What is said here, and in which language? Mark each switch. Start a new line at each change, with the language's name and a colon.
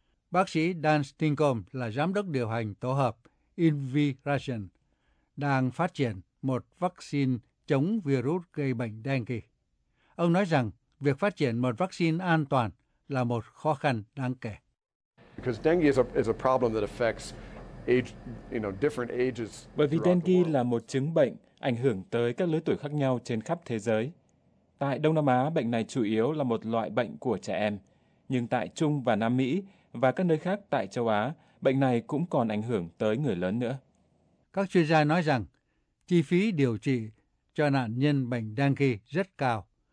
Vietnamese: Bác sĩ Dan Stinkom là giám đốc điều hành tổ hợp InVigration đang phát triển một vaccine chống virus gây bệnh dengue. Ông nói rằng việc phát triển một vaccine an toàn là một khó khăn đáng kể.
English: Because dengue is a problem that affects different ages.
Vietnamese: Bởi vì dengue là một chứng bệnh ảnh hưởng tới các lứa tuổi khác nhau trên khắp thế giới. Tại Đông Nam Á, bệnh này chủ yếu là một loại bệnh của trẻ em. nhưng tại Trung và Nam Mỹ và các nơi khác tại châu Á, bệnh này cũng còn ảnh hưởng tới người lớn nữa. Các chuyên gia nói rằng, chi phí điều trị cho nạn nhân bệnh dengue rất cao.